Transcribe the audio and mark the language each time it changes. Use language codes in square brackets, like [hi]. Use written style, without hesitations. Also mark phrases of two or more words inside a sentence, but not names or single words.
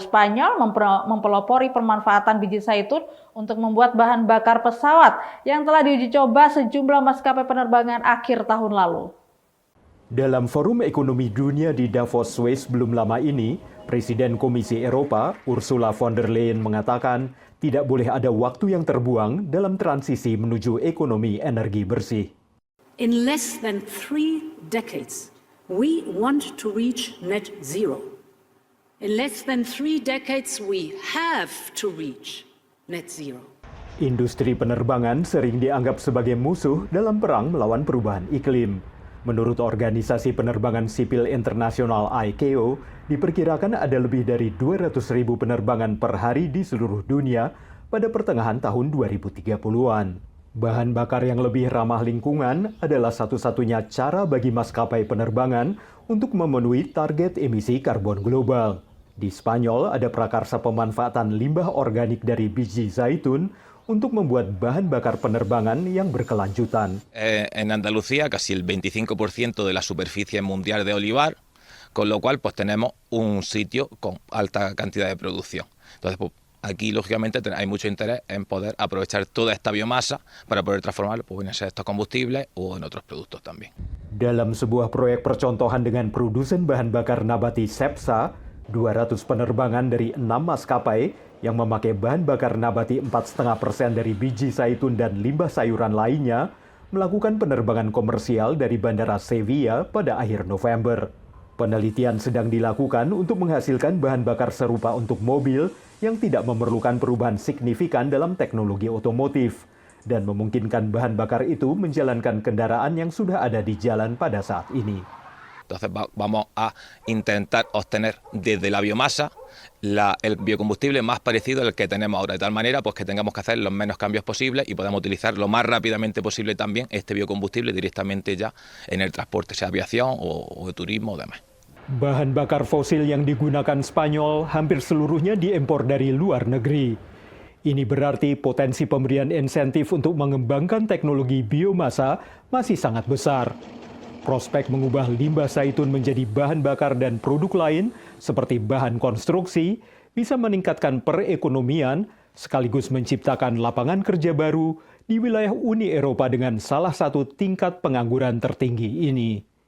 [id] Spanyol mempelopori pemanfaatan biji zaitun untuk membuat bahan bakar pesawat yang telah diuji coba sejumlah maskapai penerbangan akhir tahun lalu. Dalam Forum Ekonomi Dunia di Davos, Swiss belum lama ini, Presiden Komisi Eropa, Ursula von der Leyen mengatakan tidak boleh ada waktu yang terbuang dalam transisi menuju ekonomi energi bersih. [en] In less than 3 decades, we want to reach net zero. In less than 3 decades, we have to reach net zero. [id] Industri penerbangan sering dianggap sebagai musuh dalam perang melawan perubahan iklim. Menurut Organisasi Penerbangan Sipil Internasional ICAO, diperkirakan ada lebih dari 200.000 penerbangan per hari di seluruh dunia pada pertengahan tahun 2030-an. Bahan bakar yang lebih ramah lingkungan adalah satu-satunya cara bagi maskapai penerbangan untuk memenuhi target emisi karbon global. Di Spanyol ada prakarsa pemanfaatan limbah organik dari biji zaitun untuk membuat bahan bakar penerbangan yang berkelanjutan. [es] En Andalucía casi el 25% de la superficie mundial de olivar, con lo cual pues tenemos un sitio con alta cantidad de producción. Entonces, pues, aquí, lógicamente, hay mucho interés en poder aprovechar toda esta biomasa para poder transformarlo pues, en estos combustibles o en otros productos también. [id] Dalam sebuah proyek percontohan dengan produsen bahan bakar nabati Cepsa, 200 penerbangan dari 6 maskapai yang memakai bahan bakar nabati 4,5% dari biji zaitun dan limbah sayuran lainnya melakukan penerbangan komersial dari Bandara Sevilla pada akhir November. Penelitian sedang dilakukan untuk menghasilkan bahan bakar serupa untuk mobil yang tidak memerlukan perubahan signifikan dalam teknologi otomotif dan memungkinkan bahan bakar itu menjalankan kendaraan yang sudah ada di jalan pada saat ini. [es] Entonces vamos a intentar obtener desde la biomasa el biocombustible más parecido al que tenemos ahora, de tal manera pues que tengamos que hacer los menos cambios posibles y podamos utilizar lo más rápidamente posible también este biocombustible directamente ya en el transporte, sea aviación o turismo o demás. [id] Bahan bakar fosil yang digunakan Spanyol hampir seluruhnya diimpor dari luar negeri. Ini berarti potensi pemberian insentif untuk mengembangkan teknologi biomasa masih sangat besar. Prospek mengubah limbah zaitun menjadi bahan bakar dan produk lain seperti bahan konstruksi bisa meningkatkan perekonomian sekaligus menciptakan lapangan kerja baru di wilayah Uni Eropa dengan salah satu tingkat pengangguran tertinggi ini.